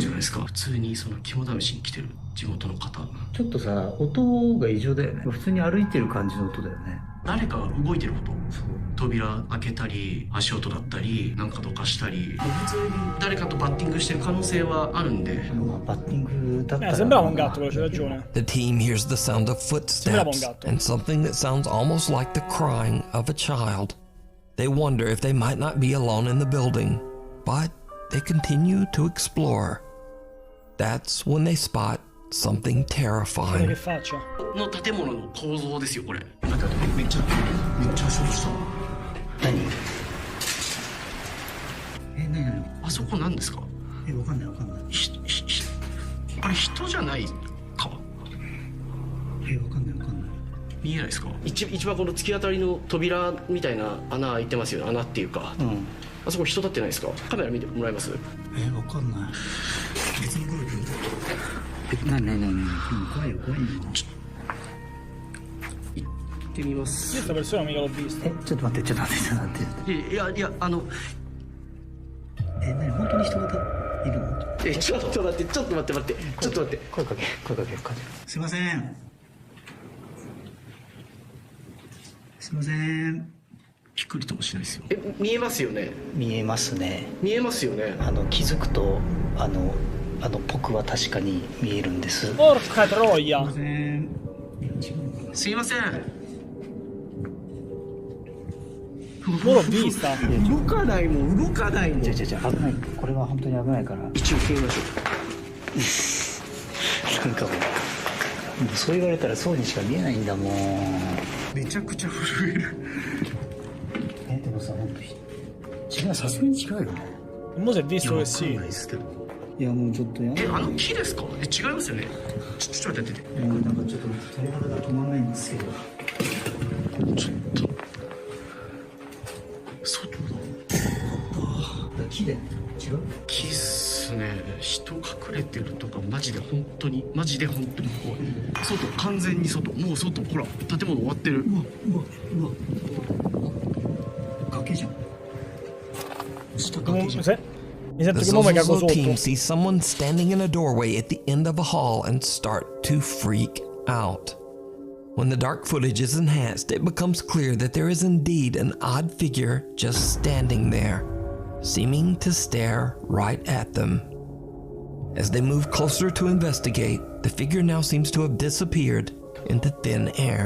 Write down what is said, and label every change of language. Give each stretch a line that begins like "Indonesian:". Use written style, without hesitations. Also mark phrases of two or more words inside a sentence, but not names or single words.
Japanese: ゃないですか普通にその肝試しに来てる地元の方ちょっとさ音が異常だよね普通に歩いてる感じの音だよね誰かが動いてること扉開けたり足音だったりなんかどかしたり普通に誰かとバッティングしてる可能性はあるんでバッティングだったら
Italian: sembrava un gatto, però c'è ragione.
English: The team hears the sound of footsteps and something that sounds almost like the crying of a child. They wonder if they might not be alone in the building, but they continue to explore. That's when they spot something
Italian: Guarda
English: terrifying.
Italian: che faccia.
Japanese: の建物の構造ですよこれめっちゃショートした何何あそこ何ですかわかんないわかんないあれ人じゃないかわかんないわかんない見えないですか一番この突き当たりの扉みたいな穴開いてますよね穴っていうか、あそこ人立ってないですかカメラ見てもらえますわかんない別に来る何怖いよ怖いよ行ってみます
Italian: Io sta persona mica l'ho vista.
Japanese: ちょっと待っていや何本当に人がいるのちょっと待って声かけすいませんびっくりともしないですよ見えますよね見えますね気づくと僕は確かに見えるんです
Italian: Porca troia!
Japanese: すいません
Italian: もう l'ho vista.
Japanese: 動かないもん動かないもん。じゃ危ない。これは本当に危ないから。一応消えましょなんかもうそう言われたらそうにしか見えないんだもん。う。めちゃくちゃ震える。でもさ、本当違う、さすがに違うよね。
Italian: Mo si è visto che
Japanese: わかん
Italian: sì.
Japanese: ないですけど。いやもうちょっとやあの木ですか？違いますよね。ちょっと待って。なんかちょっと撮り方が止まらないんですけど。ちょっと。外だ。木で違う？木っすね。人隠れてるとかマジで本当に怖い。外完全に外。もう外ほら建物終わってる。うわ崖じゃん。下崖じゃん。
Italian: Mi sento
English: The
Italian: che mo mi cago
English: Zozo team
Italian: sotto.
English: sees someone standing in a doorway at the end of a hall and start to freak out. When the dark footage is enhanced, it becomes clear that there is indeed an odd figure just standing there, seeming to stare right at them. As they move closer to investigate, the figure now seems to have disappeared into thin air.